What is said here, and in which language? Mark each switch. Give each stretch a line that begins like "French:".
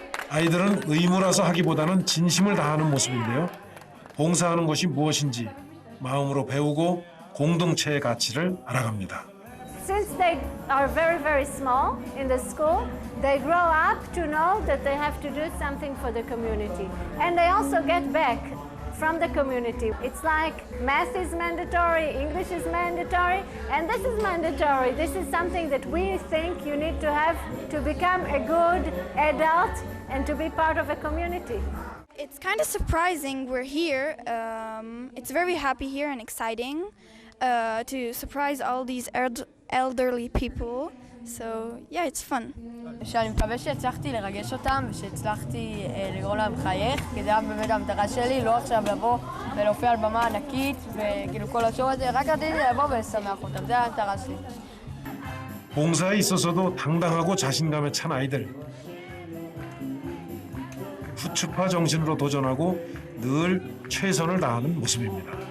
Korean: 아이들은 의무라서 하기보다는 진심을 다하는 모습인데요. 봉사하는 것이 무엇인지 마음으로 배우고 공동체의 가치를 알아갑니다.
English: Since they are very, very small in the school, they grow up to know that they have to do something for the community. And they also get back from the community. It's like math is mandatory, English is mandatory, and this is mandatory. This is something that we think you need to have to become a good adult and to be part of a community. It's kind of surprising we're here. It's very happy here and exciting to surprise all these elderly people. So yeah, it's fun.
Hebrew: שאני מקווה שהצלחתי לרגש אותם ושהצלחתי לגרום להם לחייך, כי זה היה באמת המטרה שלי, לא עכשיו לבוא ולהופיע על במה ענקית וכאילו כל השואו הזה, רק רציתי לבוא ולשמח אותם, זה המטרה שלי.
Korean: 봉사에 있어서도 당당하고 자신감에 찬 아이들. 후추파 정신으로 도전하고 늘 최선을 다하는 모습입니다.